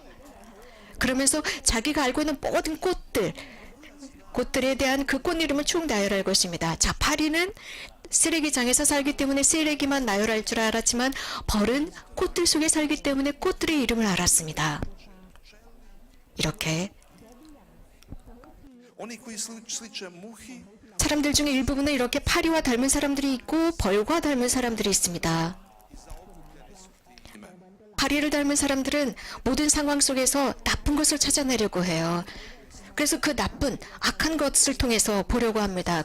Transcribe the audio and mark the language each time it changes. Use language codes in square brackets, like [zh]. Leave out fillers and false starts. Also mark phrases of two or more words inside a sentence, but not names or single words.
[ko] 그러면서 자기가 알고 있는 모든 꽃들에 대한 그 꽃 이름을 쭉 나열할 것입니다. 자, 파리는 쓰레기장에서 살기 때문에 쓰레기만 나열할 줄 알았지만 벌은 꽃들 속에 살기 때문에 꽃들의 이름을 알았습니다. 이렇게 [hr] oni koji sliče muhi, [ko] 사람들 중에 일부분은 이렇게 파리와 닮은 사람들이 있고 벌과 닮은 사람들이 있습니다. 파리를 닮은 사람들은 모든 상황 속에서 나쁜 것을 찾아내려고 해요. 그래서 그 나쁜 악한 것을 통해서 보려고 합니다.